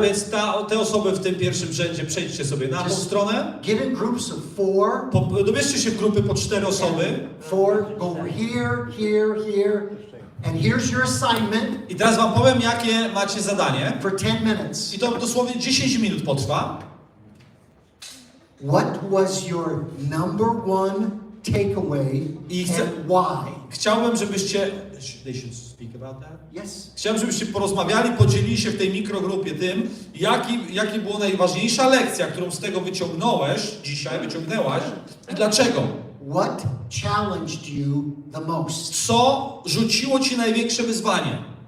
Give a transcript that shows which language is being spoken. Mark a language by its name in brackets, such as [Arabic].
[Polish] więc te osoby w tym pierwszym rzędzie przejdźcie sobie na tą stronę. [English] Get in groups of four. [Polish] Dobierzcie się w grupy po 4 osoby. [English] Four, go over here, here, here. And here's your assignment [Polish] I teraz wam powiem, jakie macie zadanie. [English] for 10 minutes. [Polish] I to dosłownie 10 minut potrwa. [English] What was your number one takeaway [Polish] I [English] and why. [Polish] chciałbym, żebyście... [English] They should speak about that? Yes. [Polish] Chciałbym, żebyście porozmawiali, podzielili się w tej mikrogrupie tym, jaki była najważniejsza lekcja, którą z tego wyciągnąłeś, dzisiaj wyciągnęłaś i dlaczego? [English] What challenged you the most? [Polish] Co rzuciło ci największe wyzwanie?